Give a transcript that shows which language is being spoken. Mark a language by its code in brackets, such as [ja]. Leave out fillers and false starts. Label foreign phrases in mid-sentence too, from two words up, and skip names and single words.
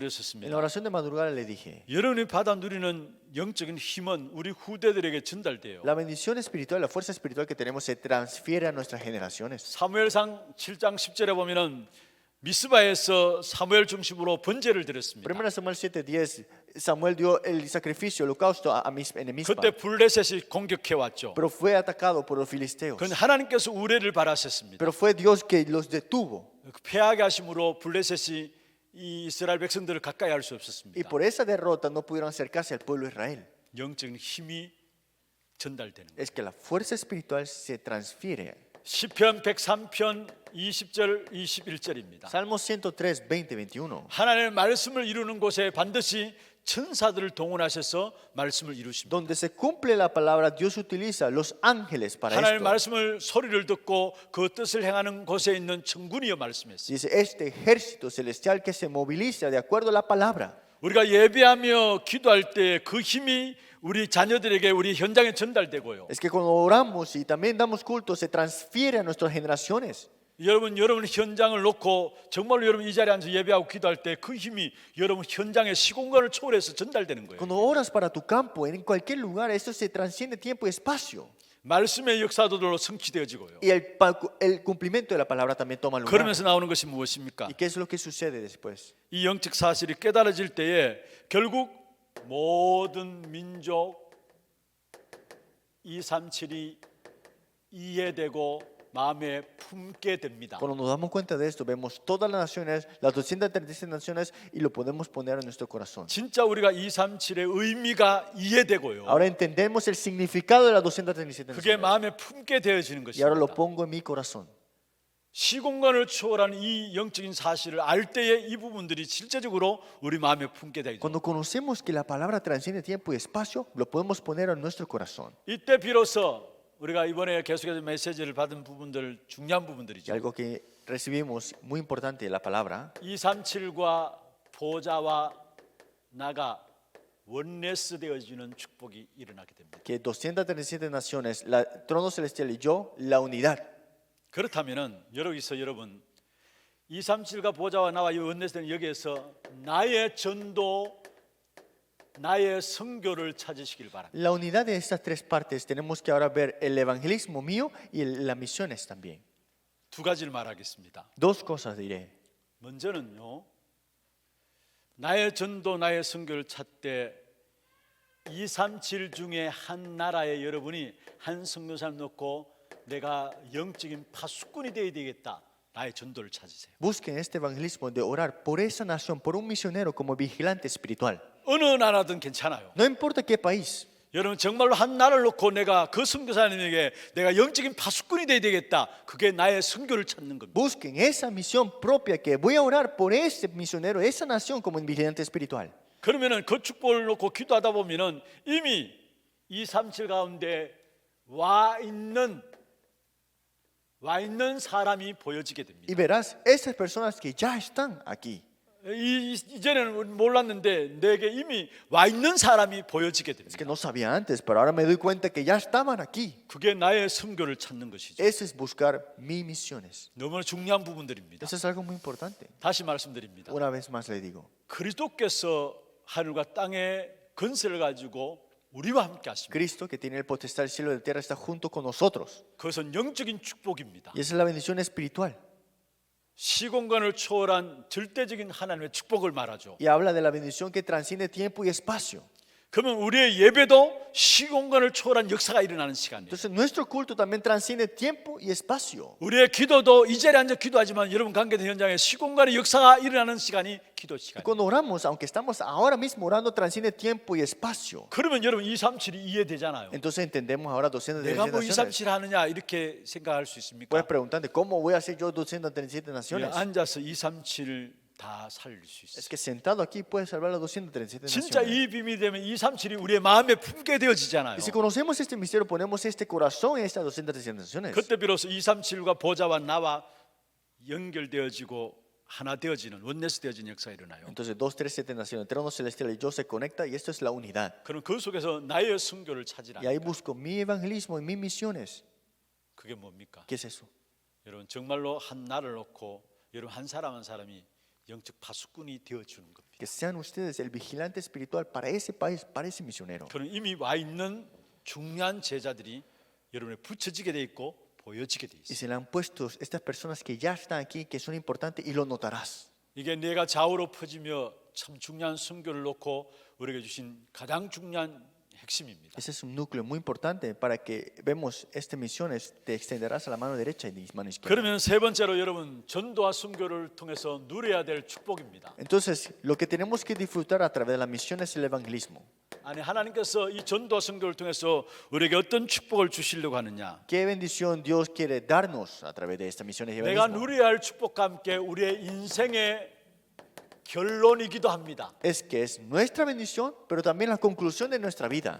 [ko] 드렸었습니다. [es] la oración de madrugada le dije, [ko] 여러분이 받아 누리는 영적인 힘은 우리 후대들에게 전달돼요. [es] la bendición espiritual, la fuerza espiritual que tenemos se transfiere a nuestras generaciones. [ko] 사무엘상 7장 10절에 보면은 미스바에서 사무엘 중심으로 번제를 드렸습니다. [es] Primera Samuel 7:10, Samuel dio el sacrificio, el holocausto en Mizpa, [ko] 그때 블레셋이 공격해 왔죠. [es] pero fue atacado por los filisteos. [ko] 그건 하나님께서 우레를 바라셨습니다. [es] Pero fue Dios que los detuvo. [ko] 패하게 하심으로 블레셋이 이 이스라엘 백성들을 가까이 할 수 [es] Y [ko] 없었습니다. [es] por esa derrota no pudieron acercarse al pueblo de Israel. [ko] 영적인 힘이 전달되는 거예요. [es] Es que la fuerza espiritual se transfiere. [ko] 시편 103편 20절 21절입니다. [es] Salmo 103, 20, 21. [ko] 하나님의 말씀을 이루는 곳에 반드시 천사들을 동원하셔서 말씀을 이루십니다. [es] Donde se cumple la palabra, Dios utiliza los ángeles para [ko] 하나님의 [es] esto. [ko] 말씀을 소리를 듣고 그 뜻을 행하는 곳에 있는 천군이여 말씀했어요. [es] Dice, este ejército celestial que se moviliza de acuerdo a la palabra. [ko] 우리가 예배하며 기도할 때 그 힘이 우리 자녀들에게 우리 현장에 전달되고요. [es] Es que cuando oramos y también damos culto, se transfiere a nuestras generaciones. [ko] 여러분 현장을 놓고 정말로 여러분 이 자리에 앉아 예배하고 기도할 때 그 힘이 여러분 현장의 시공간을 초월해서 전달되는 거예요. [es] Cuando oras para tu campo, en cualquier lugar, eso se transciende tiempo y espacio. [ko] 말씀의 역사도로 성취되어지고요. [es] Y el cumplimiento de la palabra también toma lugar. [ko] 그러면서 나오는 것이 무엇입니까? [es] ¿Y qué es lo que sucede después? [ko] 이 영적 사실이 깨달아질 때에 결국 모든 민족 237이 이해되고 마음에 품게 됩니다. [es] Cuando nos damos cuenta de esto, vemos todas las naciones, las 236 naciones, y lo podemos poner en nuestro corazón. [ko] 진짜 우리가 237의 의미가 이해되고요. [es] Ahora entendemos el significado de las 237 [ko] 그게 [es] naciones. [ko] 마음에 품게 되어지는 [es] Y ahora lo [ko] 것입니다. [es] pongo en mi corazón. [ko] 시공간을 초월하는 이 영적인 사실을 알 때에 이 부분들이 실제적으로 우리 마음에 품게 되죠. [es] Cuando conocemos que la palabra transciende tiempo y espacio, lo podemos poner en nuestro corazón. [ko] 이때 비로소 우리가 이번에 계속해서 메시지를 받은 부분들 중요한 [es] Y [ko] 부분들이죠. [es] algo que recibimos muy importante de la palabra, [ko] 237과 보좌와 나가 원네스 되어지는 축복이 일어나게 됩니다. [es] que 237 naciones, el trono celestial y yo, la unidad. [ko] 그렇다면은 여기서 여러분 237과 보좌와 나와 이 원네스 되는 여기에서 나의 전도 나의 선교를 찾으시길 바랍니다. [es] La unidad de estas tres partes tenemos que ahora ver el evangelismo mío y las misiones también. [ko] 두 가지를 말하겠습니다. [es] Dos cosas diré. [ko] 먼저는요. 나의 전도 나의 선교를 찾되 237 중에 한 나라에 여러분이 한 선교사를 놓고 내가 영적인 파수꾼이 되어야 되겠다. 나의 전도를 찾으세요. [es] Busquen este evangelismo de orar por esa nación, por un misionero como vigilante espiritual. [ko] 어느 나라든 괜찮아요. [es] No importa qué país. [ko] 여러분 정말로 한 나라를 놓고 내가 그 선교사님에게 내가 영적인 파수꾼이 되어야 되겠다. 그게 나의 선교를 찾는 겁니다. [es] Busquen esa misión propia que voy a orar por ese misionero, esa nación como un vigilante espiritual. [ko] 그러면은 그 축복을 놓고 기도하다 보면은 이미 237 가운데 와 있는 사람이 보여지게 됩니다. [es] Y verás esas personas que ya están aquí. [ko] 이전에는 몰랐는데 내게 이미 와 있는 사람이 보여지게 [es] Es [ko] 됩니다. [es] que no sabía antes, pero ahora me doy cuenta que ya estaban aquí. [ko] 그게 나의 선교를 찾는 것이죠. [es] Eso es buscar mis misiones. [ko] 너무나 중요한 부분들입니다. [es] Eso es algo muy importante. [ko] 다시 말씀드립니다. [es] Una vez más le digo, [ko] 그리스도께서 하늘과 땅의 건설을 가지고 우리와 함께 하십니다. [es] Cristo, que tiene el potestad del cielo y de la tierra, está junto con nosotros. [ko] 그것은 영적인 축복입니다. [es] Y esa es la bendición espiritual. [ko] 시공간을 초월한 절대적인 하나님의 축복을 말하죠. [es] Y habla de la bendición que transciende tiempo y espacio. [ko] 그러면 우리의 예배도 시공간을 초월한 역사가 일어나는 시간이에요. [es] Entonces nuestro culto también transciende tiempo y espacio. [ko] 우리의 기도도 이 자리에 앉아 기도하지만 여러분 관계된 현장에 시공간의 역사가 일어나는 시간이 기도 [es] Y [ko] 시간이에요. [es] cuando oramos, aunque estamos ahora mismo orando, transciende tiempo y espacio. [ko] 그러면 여러분 237이 이해되잖아요. [es] Entonces entendemos ahora [ko] 내가 237 뭐 [es] naciones. [ko] 237 하느냐 이렇게 생각할 수 있습니까? [es] Puedes preguntarte, ¿cómo voy a hacer yo 237 naciones? [ko] 앉아서 237을 다 살릴 수 있어요. [es] Es que sentado aquí puedes salvar las 237 [ko] 진짜 [es] naciones. [ko] 이 비밀이 되면 237이 우리의 마음에 품게 되어지잖아요. [es] Y si conocemos este misterio, ponemos este corazón en estas 237 naciones. [ko] 그때 비로소 237과 보좌와 나와 연결되어지고 하나 되어지는 원네스 되어진 역사가 일어나요. [es] Entonces 237 naciones, el trono celestial y yo se conecta y esto es la unidad. [ko] 그럼 그 속에서 나의 선교를 찾으라. [es] Y ahí busco mi evangelismo y mis misiones. [ko] 그게 뭡니까? [es] ¿Qué es eso? [ko] 여러분 정말로 한 나라를 놓고 여러분 한 사람 한 사람이 영적 파수꾼이 되어주는 겁니다. [es] Que sean ustedes el vigilante espiritual para ese país, para ese misionero. [ko] 그럼 이미 와 있는 중요한 제자들이 여러분에 붙여지게 돼 있고 보여지게 돼 [es] Y [ko] 있어요. [es] se le han puesto estas personas que ya están aquí, que son importantes, y lo notarás. [ko] 이게 내가 좌우로 퍼지며 참 중요한 선교를 놓고 우리에게 주신 가장 중요한 핵심입니다. [es] Ese es un núcleo muy importante para que vemos estas misiones. Te extenderás a la mano derecha y mano izquierda. [ko] 그러면 세 번째로 여러분 전도와 선교를 통해서 누려야 될 축복입니다. [es] Entonces, lo que tenemos que disfrutar a través de la misión es el evangelismo. [ko] 아니 하나님께서 이 전도와 선교를 통해서 우리에게 어떤 축복을 주시려고 하느냐? [es] ¿Qué bendición Dios quiere darnos a través de estas misiones y [ko] 내가 [es] evangelismo? [ko] 누려야 할 축복과 함께 우리의 인생의 결론이기도 합니다. [es] Es que es nuestra bendición, pero también la conclusión de nuestra vida.